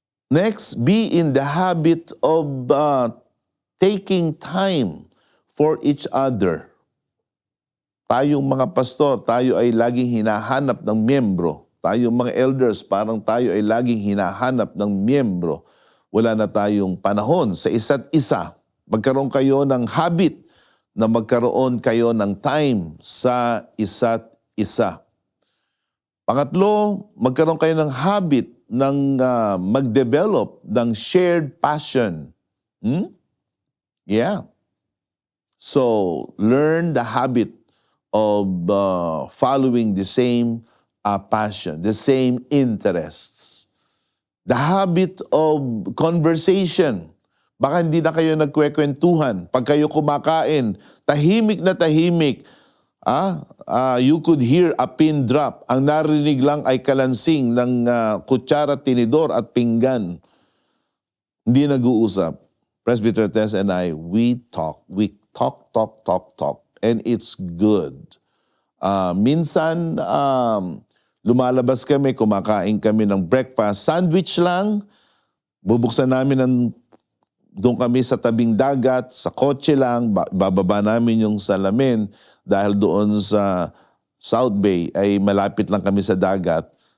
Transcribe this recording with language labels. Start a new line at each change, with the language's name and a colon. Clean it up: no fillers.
English: Next, be in the habit of taking time for each other.
Filipino: Tayong mga pastor, tayo ay laging hinahanap ng miyembro. Tayong mga elders, parang tayo ay laging hinahanap ng miyembro. Wala na tayong panahon sa isa't isa. Magkaroon kayo ng habit na magkaroon kayo ng time sa isa't isa. Pangatlo, magkaroon kayo ng habit ng mag-develop ng shared passion. Yeah.
English: So, learn the habit of following the same passion, the same interests. The habit of conversation.
Filipino: Baka hindi na kayo nagkwekwentuhan. Pag kayo kumakain, tahimik na tahimik.
English: You could hear a pin drop.
Filipino: Ang narinig lang ay kalansing ng kutsara, tinidor at pinggan. Hindi nag-uusap.
English: Presbyter Tess and I, we talk. We talk. And it's good.
Filipino: Minsan, lumalabas kami, kumakain kami ng breakfast. Sandwich lang. Bubuksan namin doon kami sa tabing dagat, sa kotse lang, bababa namin yung salamin dahil doon sa South Bay ay malapit lang kami sa dagat.